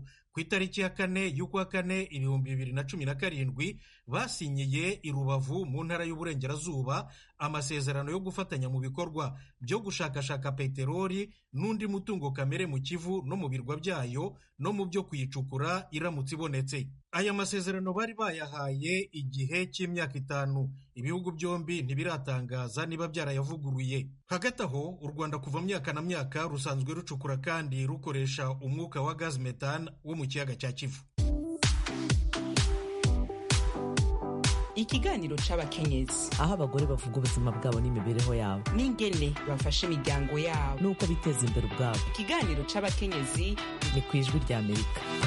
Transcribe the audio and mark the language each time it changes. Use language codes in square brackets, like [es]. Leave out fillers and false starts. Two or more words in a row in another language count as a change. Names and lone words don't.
[rw] Ku itariki ya 4 y'ukwa 4 2017 basinyiye i Rubavu mu ntara y'Uburengerazuba amasezerano yo gufatanya mu bikorwa byo gushakashaka peteroli n'undi mutungo kamere mu Kivu no mu birwa byayo no mu byo kuyicukura iramutse ibonetse. Aya masezerano bari bayahaye igihe cy'imyaka 5. Ibihugu byombi ntibiratangaza niba byarayavuguruye. Hagati aho u Rwanda kuva myaka na myaka rusanzwe rucukura kandi rukoresha umwuka wa gaz methane wo mu kiyaga cya Kivu. [rn] Ikiganiro c'abakenyezi, aho abagore bavuga ubuzima bwabo n'imibereho yabo n'ingene bafasha imiryango yabo nuko biteza imbere ubwabo. Ikiganiro c'abakenyezi ni ku Ijwi ry'Amerika.